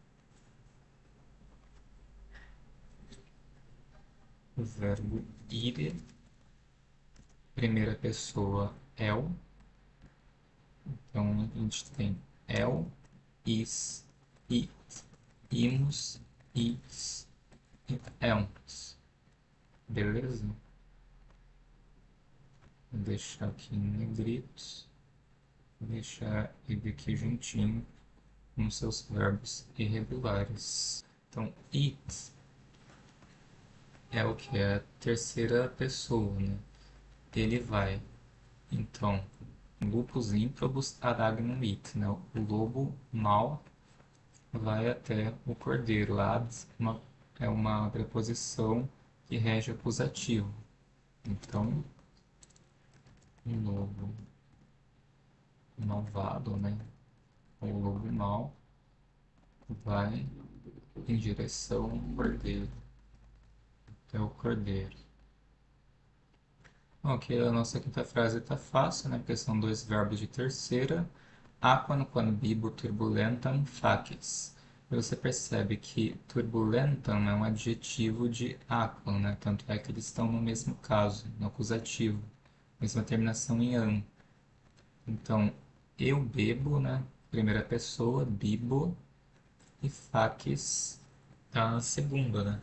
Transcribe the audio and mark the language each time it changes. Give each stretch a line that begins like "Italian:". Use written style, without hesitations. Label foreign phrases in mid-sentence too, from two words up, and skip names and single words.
Portuguese: O verbo ire, primeira pessoa el, então a gente tem
Latin: el, is, it, imus, its
Portuguese: e elms. Beleza? Vou deixar aqui em negritos, vou deixar ele aqui juntinho com seus verbos irregulares. Então, it é o que? É a terceira pessoa, né? Ele vai. Então,
Latin: lupus improbus ad agnum it,
Portuguese: né? O lobo mau vai até o cordeiro. Ad é uma preposição que rege acusativo. Então, o lobo malvado, né? O lobo mau vai em direção ao cordeiro. Até o cordeiro. Ok, a nossa quinta frase está fácil, né? Porque são dois verbos de terceira.
Latin: Aquam quam bibo turbulentam facies.
Portuguese: E você percebe que turbulentam é um adjetivo de aquam, né? Tanto é que eles estão no mesmo caso, no acusativo. Mesma terminação em an. Então, eu bebo, né? Primeira pessoa, bibo. E facies, a segunda, né?